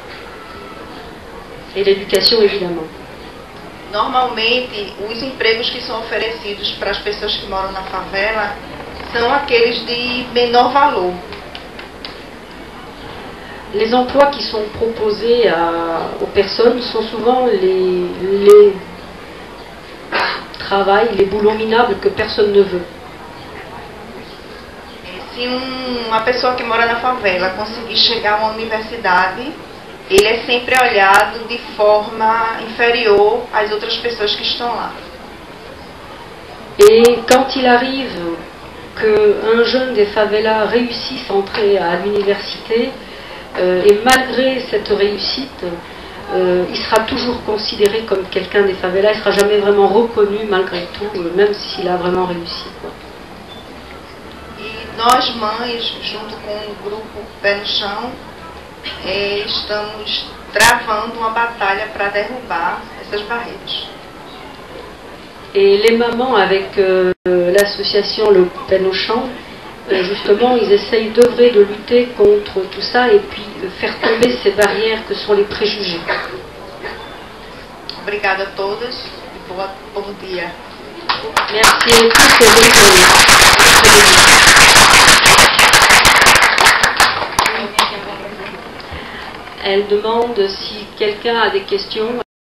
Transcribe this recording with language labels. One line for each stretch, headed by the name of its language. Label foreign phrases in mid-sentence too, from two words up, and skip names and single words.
French: Et l'éducation, évidemment.
Portuguese: Normalmente, os empregos que são oferecidos para as pessoas que moram na favela são aqueles de menor valor.
French: Les emplois qui sont proposés aux personnes sont souvent les travails, les boulots minables que personne ne veut.
Portuguese: Se uma pessoa que mora na favela conseguir chegar a uma universidade, ele é sempre olhado de forma inferior às outras pessoas que estão lá.
French: Et quand il arrive qu'un jeune des favelas réussisse à entrer à l'université, et malgré cette réussite, il sera toujours considéré comme quelqu'un des favelas, il ne sera jamais vraiment reconnu malgré tout, même s'il a vraiment réussi, quoi.
Portuguese: E nós, mães, junto com o grupo Pé no Chão, estamos travando uma batalha para derrubar essas barreiras.
French: Et les mamans, avec l'association Le Pé no Chão, justement, ils essayent d'œuvrer, de lutter contre tout ça et puis de faire tomber ces barrières que sont les préjugés.
Portuguese: Obrigada a todas e bom dia.
French: Merci à tous et bonne journée. Elle demande si quelqu'un a des questions.